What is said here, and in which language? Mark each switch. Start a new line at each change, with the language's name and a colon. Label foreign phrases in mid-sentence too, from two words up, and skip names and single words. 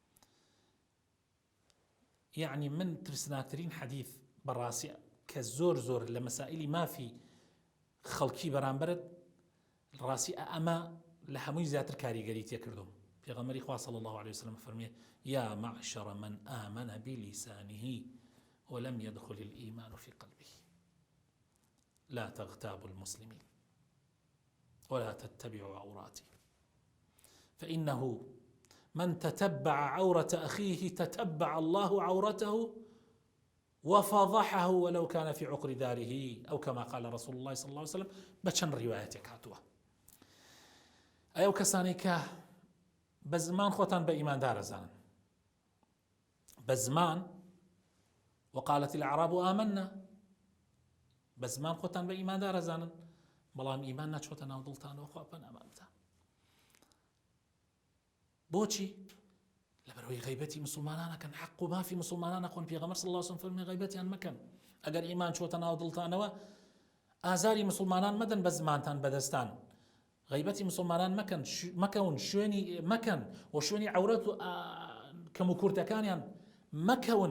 Central Kurdish: یعنی من ترسناکترین حەدیث بەڕاستی کە زۆر زۆر لە مەسائلی مافی خەڵکی بەرامبرت ڕاستی ئەمە لە هەمووی زیاتر کاریگەری تێ کردوم. پێغەمبەری خوا
Arabic: صلی الله عليه وسلم
Central Kurdish: فەرمێ:
Arabic: یا معشر من آمن بلسانه ولم يدخل الإيمان في قلبه لا تغتابوا المسلمين ولا تتبعوا عوراتهم فإنه من تتبع عورة أخيه تتبع الله عورته وفضحه ولو كان في عقر داره أو كما قال رسول الله صلى الله عليه وسلم.
Central Kurdish: بچن روايتك هاتوه ئەو کەسانی کە بە زمان خۆتان بە ئیماندارە زانن، بە زمان
Arabic: وقالت الأعراب آمنا،
Central Kurdish: بە زمان خۆتان بە ئیماندارە زانن، بەڵام ئیمان ناچۆتە ناو دڵتانەوە. خوا پەنامان بدە. بۆچی؟ لەبەرەوەی غەیبەتی مسلمانان ئەکەن، حەق و مافی مسلمانان ئەخۆن. پێغەمبەر
Arabic: صلی الله عليه وسلم
Central Kurdish: فەرمێ غەیبەتیان مەکەن. ئەگەر ئیمان چۆتە ناو دڵتانەوە ئازاری مسلمانان مەدەن بە زمانتان بەدەستان، غیبەتی مسلمانان مەکەون، شوێنی مەکەن و شوێنی عەورەت و کەم و کورتەکانیان مەکەون.